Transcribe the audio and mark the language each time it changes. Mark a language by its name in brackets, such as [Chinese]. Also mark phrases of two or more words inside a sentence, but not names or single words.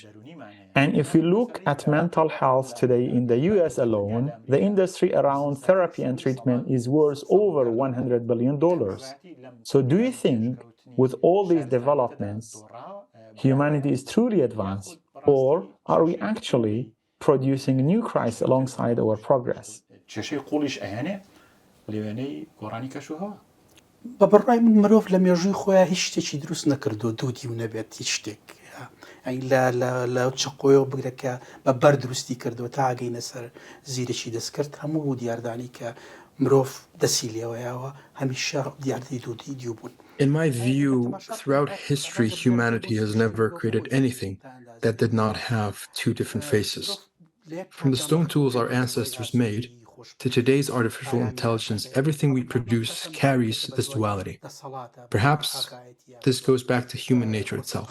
[English] And if we look at mental health today in the US alone, the industry around therapy and treatment is worth over $100 billion. So do you think, with all these developments, humanity is truly advanced, or are we actually producing new crises alongside our progress? [Central Kurdish] بە بەڕای من مرۆڤ لە مێژووی خۆیان هیچ شتێکی دروست نەکردو دوودی و نەبێت هیچ شتێک لە چقۆیەوە بگرێکە بە بەر دروستی کردووە تا ئاگەینە سەر زیرەکی دەستکرد هەموو دیاردانی کە مرۆڤ دەسی لێوەیەوە هەمیشە دیاردەی دوودی بوون. [English] In my view, throughout history, humanity has never created anything that did not have two different faces. From the stone tools our ancestors made to today's artificial intelligence, everything we produce carries this duality. Perhaps this goes back to human nature itself.